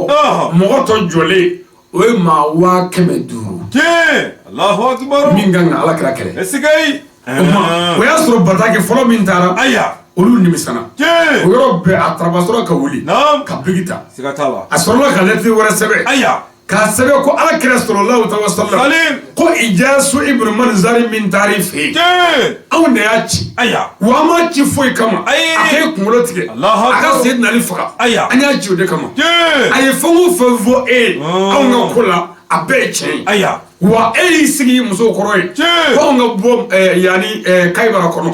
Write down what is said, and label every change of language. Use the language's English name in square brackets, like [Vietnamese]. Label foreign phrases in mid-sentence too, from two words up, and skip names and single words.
[Bambara] mɔgɔ tɔ jɔlen o ye maa 150,000. [Arabic] الله أكبر. [Bambara] min kan ka ala kira kɛlɛ. esigayi. o y'a sɔrɔ bataki fɔlɔ min taara. aya olu nimisana. o yɔrɔ bɛɛ a tarabasɔrɔ ka wuli. ka bigi ta. siga t'a la. a sɔrɔla ka lɛtiri wɛrɛ sɛbɛn. aya k'a sɛbɛn ko ala kira [Arabic] صلى الله عليه وسلم [Bambara] ko Ijasu ibn Manzari min taar'i fɛ yen. anw de y'a ci. aya wa an m'a ci foyi kama. a k'e kunkolo tigɛ. a ka Seydina Ali faga. an y'a ci o de kama. a ye fɛn o fɛn fɔ e ye anw ka ko la a bɛɛ ye tiɲɛ ye. aya wa e y'i sigi musow kɔrɔ ye. ko anw ka bɔ yanni Kayibara kɔnɔ.